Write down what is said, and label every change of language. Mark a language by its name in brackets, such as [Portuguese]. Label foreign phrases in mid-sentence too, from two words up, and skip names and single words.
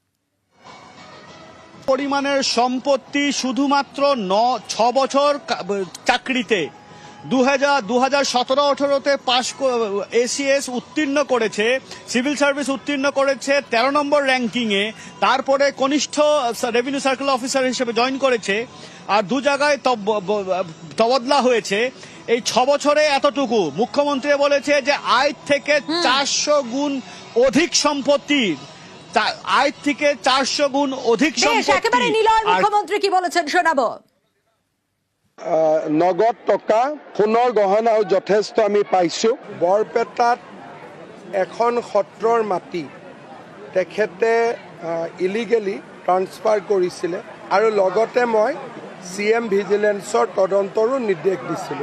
[Bangla] পরিমাণের সম্পত্তি শুধুমাত্র 6 বছর চাকরিতে 2017-18-তে [English] pass ACS [Bangla] উত্তীর্ণ করেছে, [English] civil service [Bangla] উত্তীর্ণ করেছে 13 নম্বর র্যাঙ্কিংয়ে, তারপরে কনিষ্ঠ [English] revenue circle officer [Bangla] হিসেবে জয়েন করেছে, আর 2 জায়গায় তবদলা হয়েছে। এই 6 বছরে এতটুকু। মুখ্যমন্ত্রী বলেছে যে আয় থেকে 400 গুণ অধিক সম্পত্তি, আয় থেকে 400 গুণ অধিক সম্পত্তি। একেবারে নিলয়, মুখ্যমন্ত্রী কি বলেছেন শোনাবো। [Assamese] নগদ টকা, সোণৰ গহনাও যথেষ্ট আমি পাইছোঁ। বৰপেটাত এখন সত্ৰৰ মাটি তেখেতে [English] illegally transfer [Assamese] কৰিছিলে, আৰু লগতে মই CM ভিজিলেন্সৰ তদন্তৰো নিৰ্দেশ দিছিলোঁ।